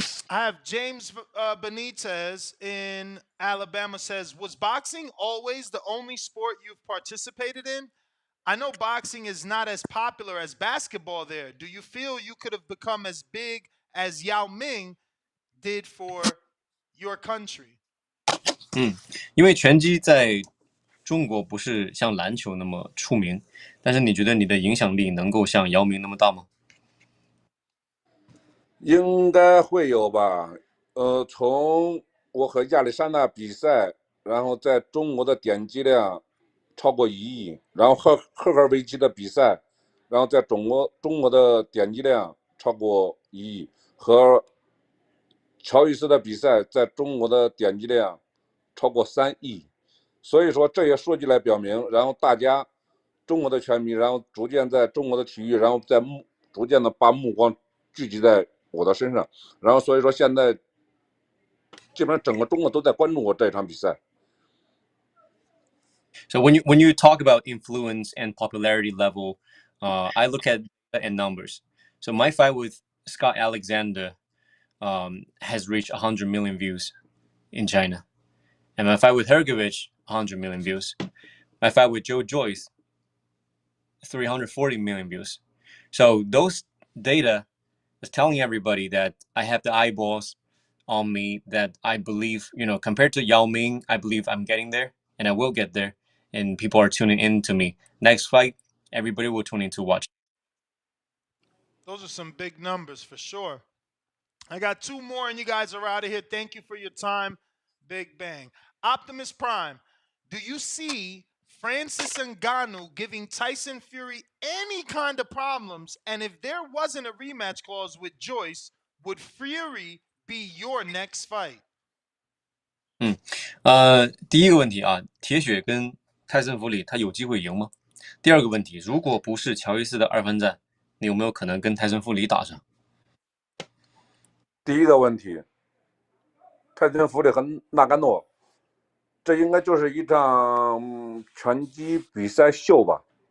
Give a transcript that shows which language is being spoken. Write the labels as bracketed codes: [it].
[en] I have James Benitez in Alabama says, was boxing always the only sport you've participated in? I know boxing is not as popular as basketball there. Do you feel you could have become as big as Yao Ming did for your country? [zh] 因为拳击在中国不是像篮球那么出名，但是你觉得你的影响力能够像姚明那么大吗？应该会有吧。从我和亚历山大比赛，然后在中国的点击量超过1亿，然后和赫尔维奇的比赛，然后在中国的点击量超过1亿，和乔伊斯的比赛在中国的点击量超过3亿。所以说这些数据来表明，然后大家中国的拳迷，然后逐渐在中国的体育，然后逐渐的把目光聚集在我的身上，然后所以说现在基本上整个中国都在关注我这场比赛。 [en] So when you talk about influence and popularity level, I look at and numbers. So my fight with Scott Alexander has reached 100 million views in China, and my fight with Hergovich 100 million views. My fight with Joe Joyce 340 million views. So those data is telling everybody that I have the eyeballs on me, that I believe, compared to Yao Ming, I believe I'm getting there and I will get there. And people are tuning in to me. Next fight, everybody will tune in to watch. Those are some big numbers for sure. I got 2 more and you guys are out of here. Thank you for your time. Big bang. Optimus Prime, do you see Francis Ngannou giving Tyson Fury any kind of problems? And if there wasn't a rematch clause with Joyce, would Fury be your next fight? [zh] 第一个问题啊，铁血跟泰森弗里他有机会赢吗？第二个问题，如果不是乔伊斯的2番战，你有没有可能跟泰森弗里打上？第一个问题，泰森弗里和纳甘诺，这应该就是一场拳击比赛秀吧？